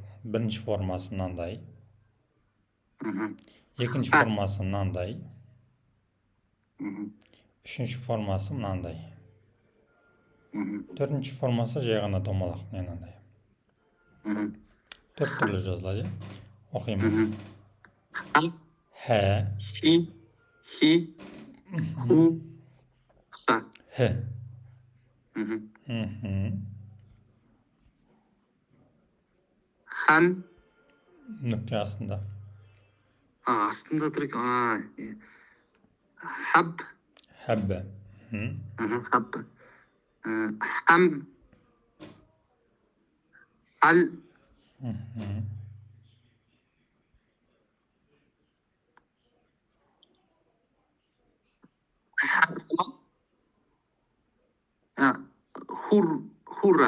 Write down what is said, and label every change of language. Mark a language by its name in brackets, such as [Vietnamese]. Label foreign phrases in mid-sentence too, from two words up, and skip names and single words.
[Kazakh] Бірінші формасы мынандай. Екінші формасы мынандай. Үшінші формасы мынандай. Төртінші формасы жай ғана домалақ мынандай. 4 түрлі жазылады. Оқимыз. [Arabic] Хә, حِ حِ حُ حَ. хі. Хан. [Kazakh] Нүкте астында. Астында тұр екен. [Arabic] Хаб. Хәббі. حب حم. حال حورا.